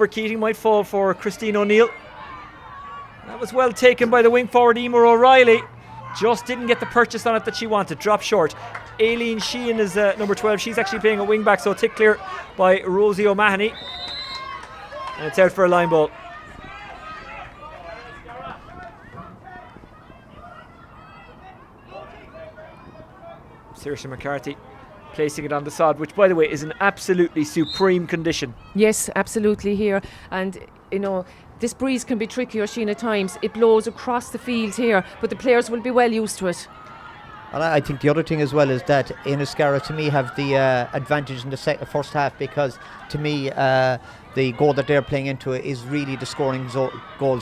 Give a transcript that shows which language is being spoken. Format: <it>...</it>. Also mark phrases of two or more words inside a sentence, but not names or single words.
<en>Keating might fall for Christine O'Neill. That was well taken by the wing forward Emer O'Reilly. Just didn't get the purchase on it that she wanted. Dropped short. Aileen Sheehan is number 12. She's actually playing a wing back, so tick clear by Rosie O'Mahony. And it's out for a line ball. Saoirse McCarthy placing it on the sod, which by the way is an absolutely supreme condition. Yes, absolutely here. And this breeze can be tricky, Oisin, at times. It blows across the field here, but the players will be well used to it. And I think the other thing as well is that Inniscarra, to me, have the advantage in the first half, because to me the goal that they're playing into is really the scoring goal.</en>